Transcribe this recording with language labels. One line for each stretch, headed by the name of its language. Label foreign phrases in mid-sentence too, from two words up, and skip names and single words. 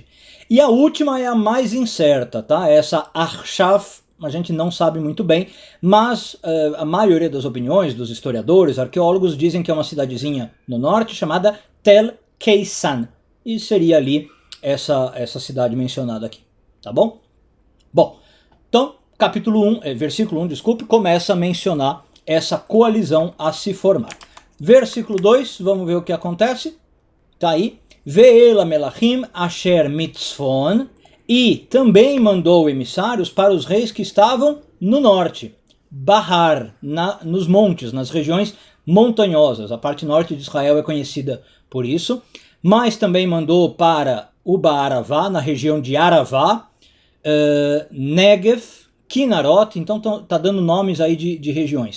Portuguese: E a última é a mais incerta, tá? Essa Arshav, a gente não sabe muito bem, mas a maioria das opiniões dos historiadores, arqueólogos, dizem que é uma cidadezinha no norte chamada Tel Keisan. E seria ali essa cidade mencionada aqui, tá bom? Bom, então, versículo 1, desculpe, começa a mencionar essa coalizão a se formar. Versículo 2, vamos ver o que acontece. Tá aí.
Hebrew: ואל מלכים אשר מצפון,
Portuguese: e também mandou emissários para os reis que estavam no norte, Bahar, nos montes, nas regiões montanhosas. A parte norte de Israel é conhecida por isso. Mas também mandou para o Baaravá, na região de Aravá, Negev, Kinarot, então tá dando nomes aí de regiões.